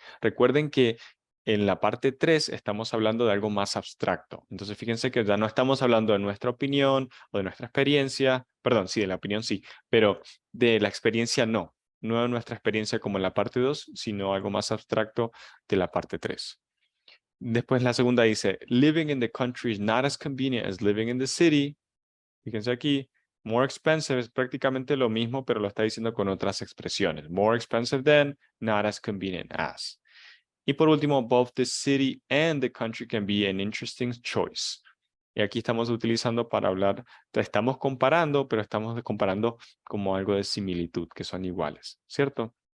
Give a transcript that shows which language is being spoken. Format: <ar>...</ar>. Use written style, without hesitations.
<es>Recuerden que en la parte 3 estamos hablando de algo más abstracto. Entonces, fíjense que ya no estamos hablando de nuestra opinión o de nuestra experiencia. Perdón, sí, de la opinión sí, pero de la experiencia no. No de nuestra experiencia como en la parte 2, sino algo más abstracto de la parte 3. Después la segunda dice,</es> <en>living in the country is not as convenient as living in the city.</en> <es>Fíjense aquí, more expensive es prácticamente lo mismo, pero lo está diciendo con otras expresiones.</es> <en>More expensive than, not as convenient as.</en> <es>Y por último,</es> <en>both the city and the country can be an interesting choice.</en> <es>Y aquí estamos utilizando para hablar, estamos comparando, pero estamos comparando como algo de similitud, que son iguales, ¿cierto?</es>